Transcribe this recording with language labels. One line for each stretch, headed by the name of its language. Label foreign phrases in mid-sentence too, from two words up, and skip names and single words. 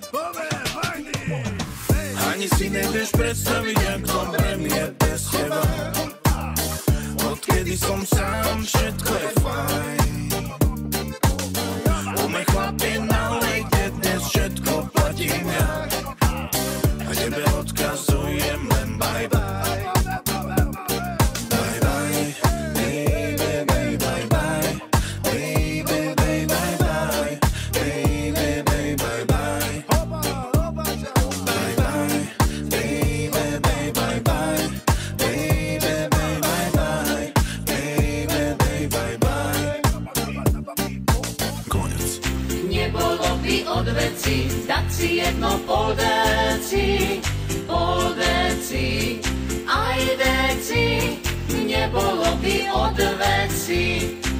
Slovak: Ani si nevieš predstaviť, jak dobre mi je bez teba. Odkedy som sám, všetko je fajn. Umej chlapi, nalejte, dnes všetko platím ja. A tebe odkazujem len
English: bye bye. Bye bye, baby, baby, bye bye. Baby, baby, bye bye. Baby, baby, bye bye. Bye bye, baby, baby, bye bye. Baby, baby, bye bye. Baby, baby, bye bye.
Slovak: Koniec. Nebolo by od veci dať si jedno pol deci, aj deci. Nebolo by od veci